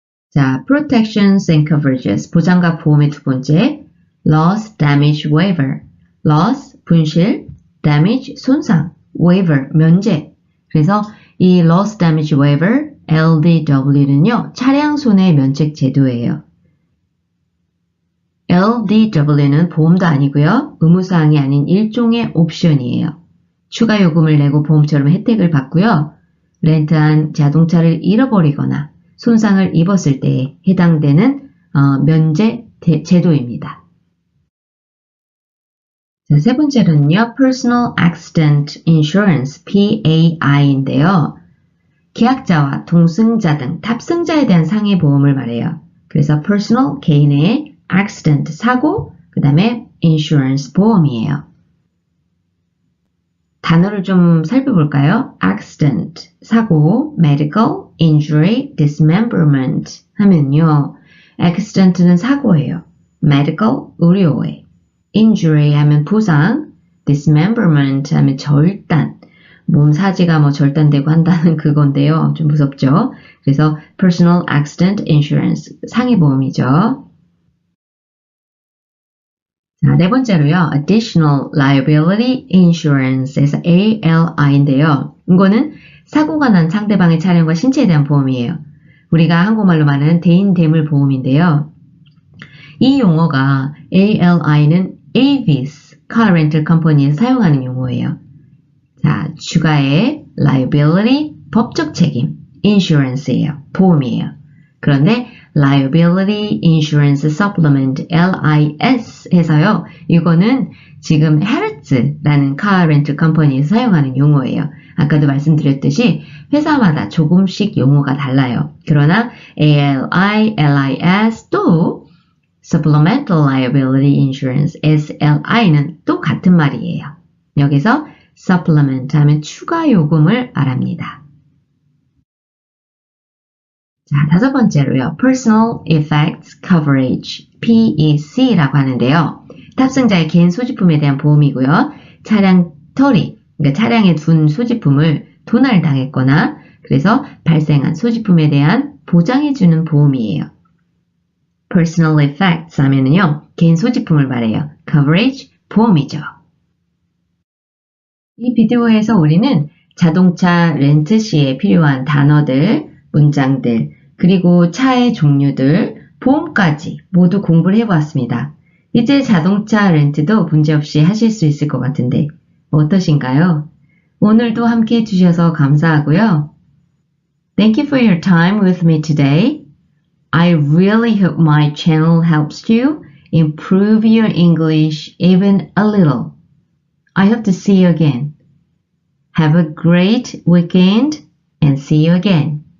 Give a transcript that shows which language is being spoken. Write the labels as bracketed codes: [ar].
[ko] 자, Protections and Coverages 보장과 보험의 두 번째, Loss Damage Waiver. Loss, 분실, Damage, 손상, Waiver, 면제. 그래서 이 Loss Damage Waiver, LDW는요, 차량 손해 면책 제도예요. LDW는 보험도 아니고요, 의무사항이 아닌 일종의 옵션이에요. 추가 요금을 내고 보험처럼 혜택을 받고요, 렌트한 자동차를 잃어버리거나 손상을 입었을 때에 해당되는 면제 제도입니다. 자, 세 번째는요, Personal Accident Insurance, PAI인데요. 계약자와 동승자 등 탑승자에 대한 상해 보험을 말해요. 그래서 Personal, 개인의 Accident, 사고, 그 다음에 Insurance, 보험이에요. 단어를 좀 살펴볼까요? Accident, 사고, Medical, Injury, Dismemberment 하면요, Accident는 사고예요. Medical, 의료에. Injury 하면 부상, Dismemberment 하면 절단, 몸 사지가 뭐 절단되고 한다는 그건데요. 좀 무섭죠? 그래서 Personal Accident Insurance, 상해보험이죠. 자, 네 번째로요, Additional Liability Insurance에서 ALI인데요. 이거는 사고가 난 상대방의 차량과 신체에 대한 보험이에요. 우리가 한국말로 말하는 대인대물 보험인데요. 이 용어가 ALI는 Avis Car Rental Company에서 사용하는 용어예요. 자, 추가의 liability, 법적 책임, insurance예요. 보험이에요. 그런데 liability insurance supplement, LIS 해서요. 이거는 지금 Harrods라는 [en] car rental company [ko] 에서 사용하는 용어예요. 아까도 말씀드렸듯이 회사마다 조금씩 용어가 달라요. 그러나 ALI, LIS 또 Supplemental Liability Insurance, SLI는 또 같은 말이에요. 여기서 supplement 하면 추가 요금을 말합니다. 자, 다섯 번째로요. Personal Effects Coverage, PEC라고 하는데요. 탑승자의 개인 소지품에 대한 보험이고요. 차량 터리, 그러니까 차량에 둔 소지품을 도난을 당했거나 그래서 발생한 소지품에 대한 보장해주는 보험이에요. Personal Effects 하면은요. 개인 소지품을 말해요. Coverage, 보험이죠. 이 비디오에서 우리는 자동차 렌트 시에 필요한 단어들, 문장들, 그리고 차의 종류들, 보험까지 모두 공부를 해보았습니다. 이제 자동차 렌트도 문제없이 하실 수 있을 것 같은데 어떠신가요? 오늘도 함께 해주셔서 감사하고요. [en] Thank you for your time with me today. I really hope my channel helps you improve your English even a little. I hope to see you again. Have a great weekend and see you again.